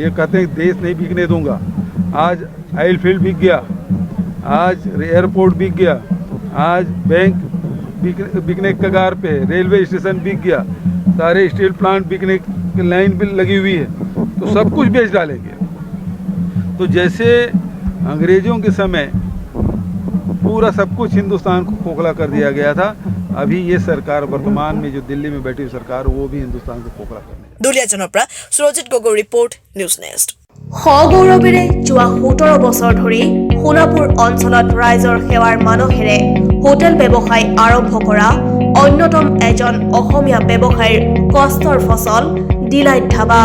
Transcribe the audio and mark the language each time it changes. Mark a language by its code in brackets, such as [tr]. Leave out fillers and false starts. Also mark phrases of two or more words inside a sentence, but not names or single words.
[hi] ये कहते हैं देश नहीं बिकने दूंगा। आज [en] oil field [hi] बिक गया, आज एयरपोर्ट बिक गया, आज बैंक बिकने के कगार पे, रेलवे स्टेशन बिक गया, सारे [en] steel plant [hi] बिकने की लाइन भी लगी हुई है, तो सब कुछ बेच डालेंगे। तो जैसे अंग्रेज़ों के समय पूरा सब कुछ हिंदुस्तान को खोखला कर दिया गया था, अभी ये सरकार वर्तमान में जो दिल्ली में बैठी हुई सरकार, वो भी हिंदुस्तान को खोखला करने। [as] দুলিয়াজানৰ পৰা সুৰজিত গগৈ ৰিপৰ্ট, নিউজ নেক্সট। সগৌৰৱেৰে যোৱা 17 বছৰ ধৰি সোণাপুৰ অঞ্চলত ৰাইজৰ সেৱাৰ মানসেৰে হোটেল ব্যৱসায় আৰম্ভ কৰা অন্যতম এজন অসমীয়া ব্যৱসায়ীৰ কষ্টৰ ফচল ডিলাইট ধাবা।